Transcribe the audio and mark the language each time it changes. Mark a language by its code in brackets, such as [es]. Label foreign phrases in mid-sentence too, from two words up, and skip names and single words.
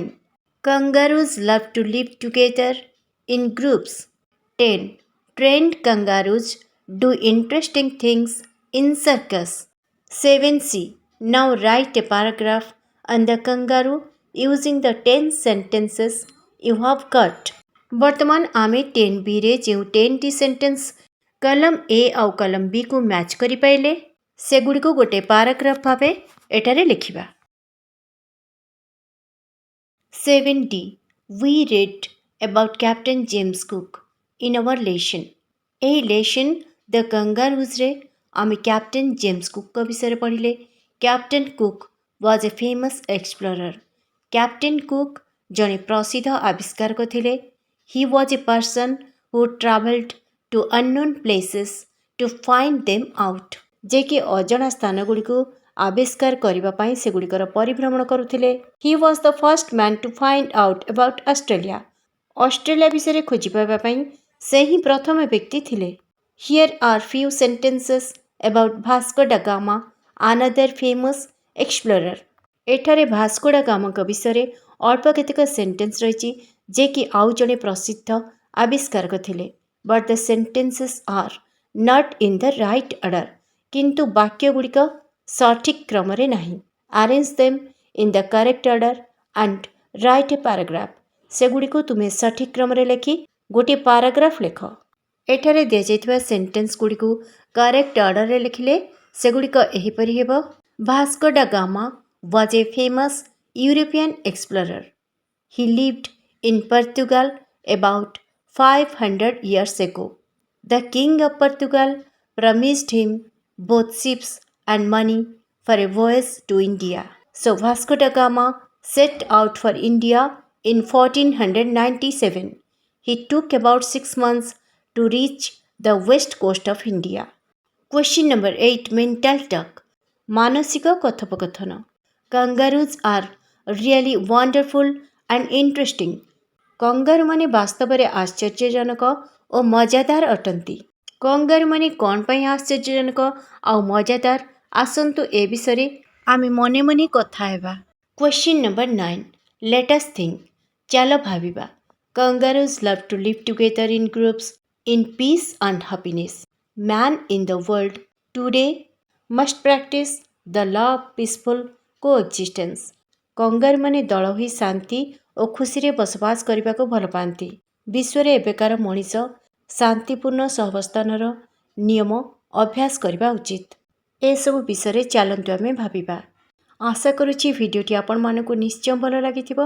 [en] Kangaroos love to live together in groups. 10. Trained kangaroos do interesting things in circus. 7C. Now write a paragraph on the kangaroo using the 10 sentences you have got. [or] ବର୍ତ୍ତମାନ ଆମେ 10B ରେ ଯେଉଁ 10ଟି ସେଣ୍ଟେନ୍ସ କଲମ A ଆଉ କଲମ B କୁ ମ୍ୟାଚ୍ କରିପାରିଲେ ସେଗୁଡ଼ିକୁ ଗୋଟେ ପାରାଗ୍ରାଫ ଭାବେ ଏଠାରେ ଲେଖିବା। [en] 7D We read about Captain James Cook in our lesson. [or] ଏହି ଲେସନ୍ ଦ kangaroosରେ ଆମେ କ୍ୟାପ୍ଟେନ୍ ଜେମ୍ସ କୁକଙ୍କ ବିଷୟରେ ପଢ଼ିଲେ। [en] କ୍ୟାପ୍ଟେନ୍ କୁକ୍ was a famous explorer. [or] କ୍ୟାପ୍ଟେନ୍ କୁକ୍ ଜଣେ ପ୍ରସିଦ୍ଧ ଆବିଷ୍କାରକ ଥିଲେ। [en] He was a person who traveled to unknown places to find them out. [or] ଯେ କି ଅଜଣା ସ୍ଥାନଗୁଡ଼ିକୁ ଆବିଷ୍କାର କରିବା ପାଇଁ ସେଗୁଡ଼ିକର ପରିଭ୍ରମଣ କରୁଥିଲେ। [en] He was the first man to find out about Australia. [or] ଅଷ୍ଟ୍ରେଲିଆ ବିଷୟରେ ଖୋଜି ପାଇବା ପାଇଁ ସେ ହିଁ ପ୍ରଥମ ବ୍ୟକ୍ତି ଥିଲେ। [en] Here are few sentences about Vasco da Gama, another famous explorer. [or] ଏଠାରେ ଭାସ୍କୋ ଡା ଗାମାଙ୍କ ବିଷୟରେ ଅଳ୍ପ କେତେକ ସେଣ୍ଟେନ୍ସ ରହିଛି ଯେ କି ଆଉ ଜଣେ ପ୍ରସିଦ୍ଧ ଆବିଷ୍କାରକ ଥିଲେ। [en] But the sentences are not in the right order. [or] କିନ୍ତୁ ବାକ୍ୟଗୁଡ଼ିକ ସଠିକ୍ କ୍ରମରେ ନାହିଁ। [en] Arrange them in the correct order and write a paragraph. [or] ସେଗୁଡ଼ିକୁ ତୁମେ ସଠିକ୍ କ୍ରମରେ ଲେଖି ଗୋଟିଏ ପାରାଗ୍ରାଫ ଲେଖ। ଏଠାରେ ଦିଆଯାଇଥିବା ସେଣ୍ଟେନ୍ସ ଗୁଡ଼ିକୁ [en] correct order [or] ଲେଖିଲେ ସେଗୁଡ଼ିକ ଏହିପରି ହେବ। [en] Vasco da Gama was a famous European explorer. He lived in Portugal about 500 years ago. The king of Portugal promised him both ships and money for a voyage to India. So Vasco da Gama set out for India in 1497. He took about 6 months to reach the west coast of India. Question number 8 Mental talk. [or] ମାନସିକ କଥୋପକଥନ. [en] Kangaroos are really wonderful and interesting. [or] କଙ୍ଗାରୁମାନେ ବାସ୍ତବରେ ଆଶ୍ଚର୍ଯ୍ୟଜନକ ଓ ମଜାଦାର ଅଟନ୍ତି। କଙ୍ଗାରୁମାନେ କ'ଣ ପାଇଁ ଆଶ୍ଚର୍ଯ୍ୟଜନକ ଆଉ ମଜାଦାର? ଆସନ୍ତୁ ଏ ବିଷୟରେ ଆମେ ମନେ ମନେ କଥା ହେବା। [en] Question number 9, let us think. [or] ଚାଲ ଭାବିବା। [en] Kangaroos love to live together in groups in peace and happiness. Man in the world today must practice the law of peaceful coexistence. [or] କଙ୍ଗାରୁମାନେ ଦଳ ହୋଇ ଶାନ୍ତି ଓ ଖୁସିରେ ବସବାସ କରିବାକୁ ଭଲ ପାଆନ୍ତି। ବିଶ୍ୱରେ ଏବେକାର ମଣିଷ ଶାନ୍ତିପୂର୍ଣ୍ଣ ସହାବସ୍ଥାନର ନିୟମ ଅଭ୍ୟାସ କରିବା ଉଚିତ। ଏସବୁ ବିଷୟରେ ଚାଲନ୍ତୁ ଆମେ ଭାବିବା। ଆଶା କରୁଛି ଭିଡ଼ିଓଟି ଆପଣମାନଙ୍କୁ ନିଶ୍ଚୟ ଭଲ ଲାଗିଥିବ।